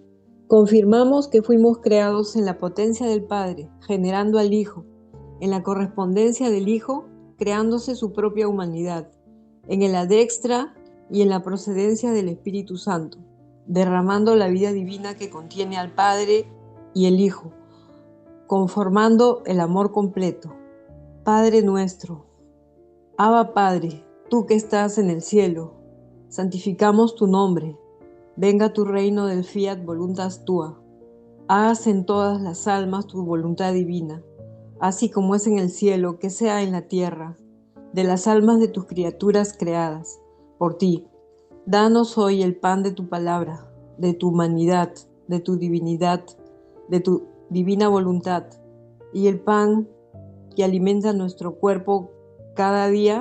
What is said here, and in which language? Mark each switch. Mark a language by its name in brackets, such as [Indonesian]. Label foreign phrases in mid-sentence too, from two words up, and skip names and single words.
[Spanish] Confirmamos que fuimos creados en la potencia del Padre, generando al Hijo, en la correspondencia del Hijo, creándose su propia humanidad, en el adextra y en la procedencia del Espíritu Santo, derramando la vida divina que contiene al Padre y el Hijo, conformando el amor completo. Padre nuestro, Abba Padre, tú que estás en el cielo, santificamos tu nombre. Venga tu reino del [Latin] fiat voluntas tua. [Spanish] Hágase en todas las almas tu voluntad divina, así como es en el cielo, que sea en la tierra, de las almas de tus criaturas creadas por ti. Danos hoy el pan de tu palabra, de tu humanidad, de tu divinidad, de tu divina voluntad, y el pan que alimenta nuestro cuerpo cada día.